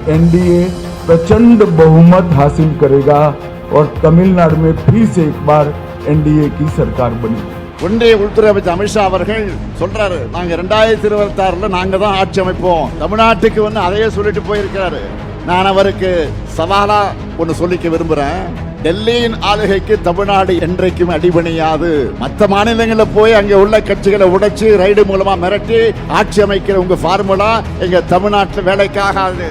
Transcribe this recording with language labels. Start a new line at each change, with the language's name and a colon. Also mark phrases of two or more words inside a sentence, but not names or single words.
Hindi: एनडीए प्रचंड बहुमत हासिल करेगा और तमिलनाडु में फिर से एक बार एनडीए की सरकार बनेगी।
Tamil: ஒன்றிய உள்துறை அமைச்சர் அமித்ஷா அவர்கள் சொல்றாரு, நாங்க 2026 நாங்க தான் ஆட்சி அமைப்போம். தமிழ்நாட்டுக்கு வந்து அதையே சொல்லிட்டு போயிருக்கிறாரு. நான் அவருக்கு சவாலா ஒன்னு சொல்லிக்க விரும்புறேன். டெல்லியின் ஆளுகைக்கு தமிழ்நாடு என்றைக்கும் அடிபணியாது. மற்ற மாநிலங்களில் போய் அங்க உள்ள கட்சிகளை உடைச்சு ரைடு மூலமா மிரட்டி ஆட்சி அமைக்கிற உங்க ஃபார்முலா எங்க தமிழ்நாட்டில் வேலைக்காகாது.